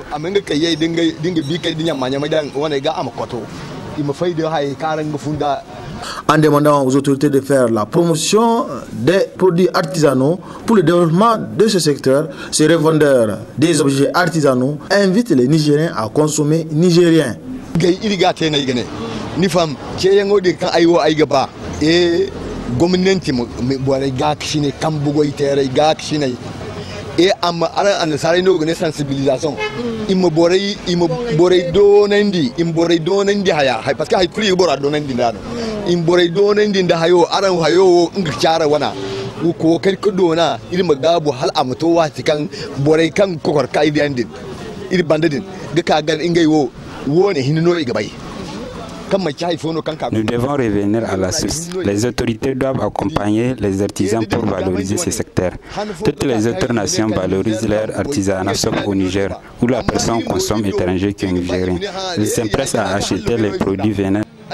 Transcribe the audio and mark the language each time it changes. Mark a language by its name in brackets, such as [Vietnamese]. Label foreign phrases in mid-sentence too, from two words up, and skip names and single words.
[French] En demandant aux autorités de faire la promotion des produits artisanaux pour le développement de ce secteur, ces revendeurs des objets artisanaux invitent les Nigériens à consommer nigérien. [Zarma] Et amma ara an sare no gane sensibilisation immo borey donandi haya hay [French] parce que [Zarma] hay kuli bora donandi ndano im borey donandi nda hayo aran hayo ngchara wana ko kelko dona ilma gabu hal amto wati kan borey kan kokor kaydi andin il bandadin ga kagal ingay woni hinno igabay. [French] Nous devons revenir à la source. Les autorités doivent accompagner les artisans pour valoriser ce secteur. Toutes les autres nations valorisent leur artisanat sauf au Niger, où la personne consomme étranger qu'un Nigérien. Ils s'empressent à acheter les produits venant.